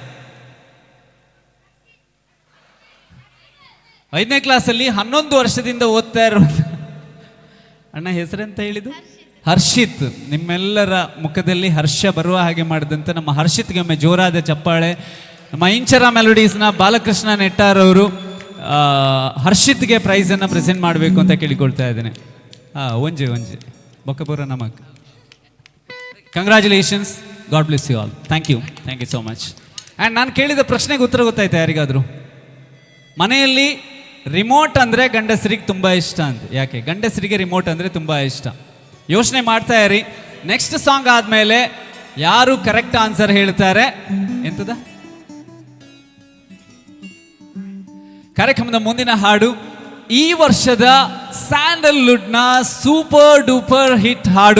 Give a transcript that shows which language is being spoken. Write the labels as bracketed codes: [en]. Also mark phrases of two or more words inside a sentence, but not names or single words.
[kn] 5ನೇ ಕ್ಲಾಸಲ್ಲಿ 11 ವರ್ಷದಿಂದ ಓದ್ತಾ ಇರೋ ಅಣ್ಣ ಹೆಸರೆಂತ ಹೇಳಿದ್ದು? ಹರ್ಷಿತ್. ನಿಮ್ಮೆಲ್ಲರ ಮುಖದಲ್ಲಿ ಹರ್ಷ ಬರುವ ಹಾಗೆ ಮಾಡಿದಂಥ ನಮ್ಮ ಹರ್ಷಿತ್ಗೆ ಒಮ್ಮೆ ಜೋರಾದ ಚಪ್ಪಾಳೆ. ನಮ್ಮ ಇಂಚರ ಮೆಲೋಡೀಸ್ನ ಬಾಲಕೃಷ್ಣ ನೆಟ್ಟಾರ್ ಅವರು ಹರ್ಷಿತ್ಗೆ ಪ್ರೈಸನ್ನು ಪ್ರೆಸೆಂಟ್ ಮಾಡಬೇಕು ಅಂತ ಕೇಳಿಕೊಳ್ತಾ ಇದ್ದೇನೆ. [tcy] ಒಂಜೆ ಬೊಕ್ಕಪುರ ನಮಕ್. [en] Congratulations, God bless you all. Thank you so much. [kn] ಆ್ಯಂಡ್ ನಾನು ಕೇಳಿದ ಪ್ರಶ್ನೆಗೆ ಉತ್ತರ ಗೊತ್ತಾಯ್ತಾ ಯಾರಿಗಾದರೂ? ಮನೆಯಲ್ಲಿ ರಿಮೋಟ್ ಅಂದರೆ ಗಂಡಸರಿಗೆ ತುಂಬ ಇಷ್ಟ ಅಂತ. ಯಾಕೆ ಗಂಡಸರಿಗೆ ರಿಮೋಟ್ ಅಂದರೆ ತುಂಬ ಇಷ್ಟ? ಯೋಚನೆ ಮಾಡ್ತಾ ಇರಿ. [en] next song [kn] ಆದಮೇಲೆ ಯಾರು [en] correct answer [kn] ಹೇಳ್ತಾರೆ ಎಂತದ ಕಾರ್ಯಕ್ರಮದ ಮುಂದಿನ ಹಾಡು ಈ ವರ್ಷದ ಸ್ಯಾಂಡಲ್ವುಡ್ನ [en] super duper hit [kn] ಹಾಡು.